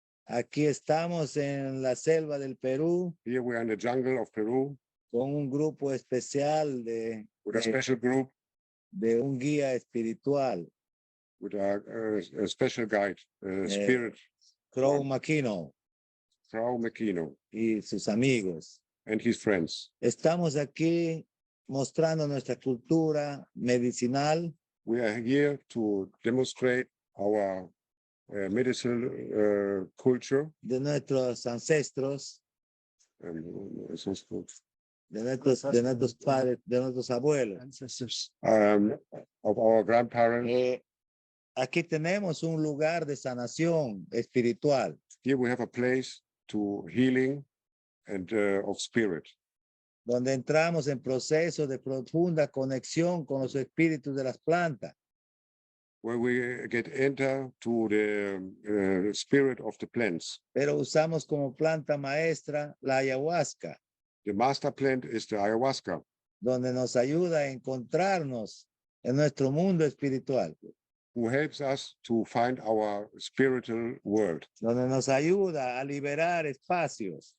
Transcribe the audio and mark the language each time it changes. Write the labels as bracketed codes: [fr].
[es] Aquí estamos en la selva del Perú [en] Here we are in the jungle of Peru [es] con un grupo especial [en] with a special group, [es] de un guía espiritual, [en] with a special guide, spirit, [es] Crow Makino [en] Frau Mekino, [es] y sus amigos. [en] and his friends. [es] Estamos aquí mostrando nuestra cultura medicinal [en] We are here to demonstrate our medicinal culture. [es] de nuestros ancestros, [en] Ancestral, [es] de nuestros padres, de nuestros abuelos. [en] of our grandparents. [es] Aquí tenemos un lugar de sanación espiritual, [en] Here we have a place to healing and of spirit, [es] donde entramos en procesos de profunda conexión con los espíritus de las plantas. [en] where we enter to the spirit of the plants. [es] Pero usamos como planta maestra la ayahuasca, [en] The master plant is the ayahuasca, [es] donde nos ayuda a encontrarnos en nuestro mundo espiritual, [en] who helps us to find our spiritual world, [es] donde nos ayuda a liberar espacios.